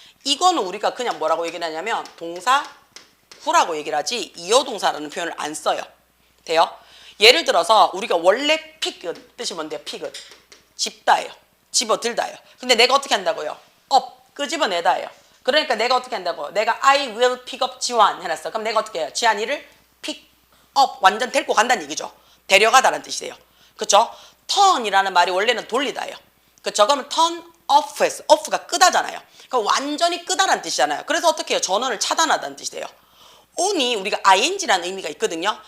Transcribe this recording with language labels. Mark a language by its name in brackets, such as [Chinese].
[Korean] 이거는 우리가 그냥 뭐라고 얘기를 하냐면 동사 후라고 얘기를 하지 이어 동사라는 표현을 안 써요. 돼요? 예를 들어서 우리가 원래 픽은 뜻이 뭔데요? 픽은 집다예요. 집어들다예요. 근데 내가 어떻게 한다고요? 끄집어내다예요. 그러니까 내가 어떻게 한다고? [English] 내가 I will pick up 지환 [Korean] 해놨어. 그럼 내가 어떻게 해요? 지환이를 pick up 완전 데리고 간다는 얘기죠. 데려가다라는 뜻이 돼요. 그쵸? turn이라는 말이 원래는 돌리다예요. 그쵸? 그러면 turn off 했어. off가 끄다잖아요. 그럼 완전히 끄다라는 뜻이잖아요. 그래서 어떻게 해요? 전원을 차단하다는 뜻이 돼요. on이 우리가 ing라는 의미가 있거든요.